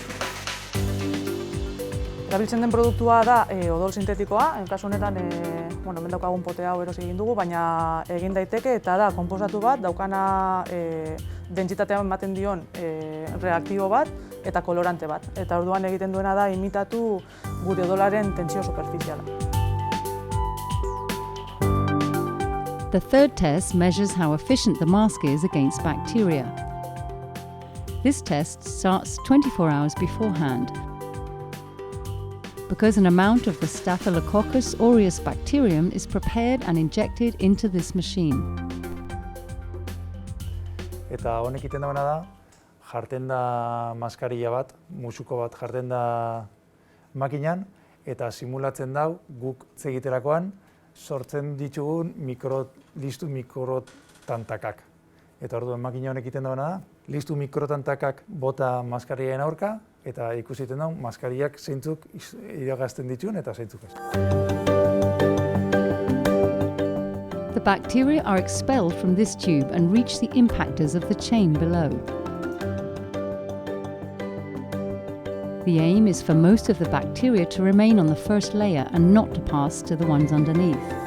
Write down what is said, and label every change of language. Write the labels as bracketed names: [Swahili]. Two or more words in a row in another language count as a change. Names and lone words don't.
[Basque] Erabiltzen den produktua da odol sintetikoa, kasu honetan hemen daukagun pote hau erosi egin dugu, baina egin daiteke eta da konposatu bat, daukana dentsitatea ematen dion reaktibo bat eta kolorante bat. Eta orduan egiten duena da imitatu gure odolaren tentsio superfiziala. [English] The third test measures how efficient the mask is against bacteria. This test starts 24 hours beforehand, because an amount of the Staphylococcus aureus bacterium is prepared and injected into this machine. [Basque] Eta honek egiten dagoena da, jartzen da maskarilla bat, musuko bat jartzen da makinan, eta simulatzen dau guk egiterakoan sortzen ditugun listu mikrotantakak. Eta orduan makina honek egiten dagoena da, listu mikrotantakak bota maskarien aurka, eta ikusiten dago maskariak zeintzuk iragazten dituen eta zeintzuk ez. [English] The bacteria are expelled from this tube and reach the impactors of the chain below. The aim is for most of the bacteria to remain on the first layer and not to pass to the ones underneath.